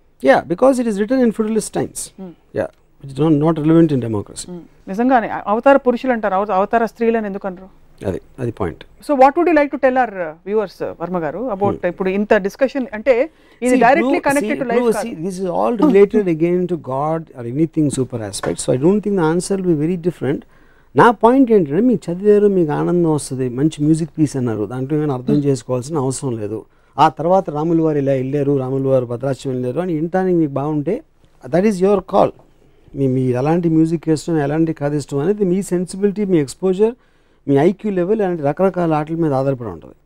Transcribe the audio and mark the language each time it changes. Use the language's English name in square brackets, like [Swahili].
[English] Yeah, because it is written in feudalist times. Yeah, which is not relevant in democracy. [Telugu] నిజంగానే అవతార పురుషులు అంటారు, అవతార స్త్రీలను ఎందుకు అనరు? అది point. [English] so what would you like to tell our viewers Varma garu about [Telugu] ఇప్పుడు ఇంత డిస్కషన్ అంటే ఇది [English] directly connected to life [Telugu] కాదు. [English] This is all related again to God or anything super aspect. So I don't think the answer will be very different. [Telugu] నా point ఏంటంటే మీకు చదివారు, మీకు ఆనందం వస్తుంది, మంచి మ్యూజిక్ పీస్ అన్నారు, దాంట్లో ఏమైనా అర్థం చేసుకోవాల్సిన అవసరం లేదు. ఆ తర్వాత రాములు వారు ఇలా వెళ్ళారు, రాములు వారు భద్రాచలం వెళ్ళారు అని వినటానికి మీకు బాగుంటే [English] That is your call. [Telugu] మీ ఎలాంటి మ్యూజిక్ ఇష్టం, ఎలాంటి కథ ఇష్టం అనేది మీ సెన్సిబిలిటీ, మీ ఎక్స్పోజర్, మీ ఐక్యూ లెవెల్ అలాంటి రకరకాల ఆటల మీద ఆధారపడి ఉంటుంది.